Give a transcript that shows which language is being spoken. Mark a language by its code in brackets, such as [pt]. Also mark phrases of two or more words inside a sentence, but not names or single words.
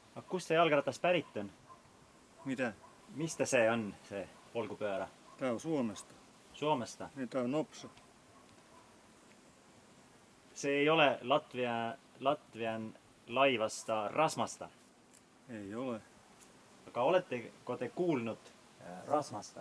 [et] Kust see jalgratas pärit on? [fi] Mitä? Mistä se on, se polkupyörä? Tää on Suomesta. Suomesta? Niin, tää on Nopsa. Se ei ole Latvian laivasta Rasmasta? Ei ole. Aga oletteko te kuulnud Rasmasta?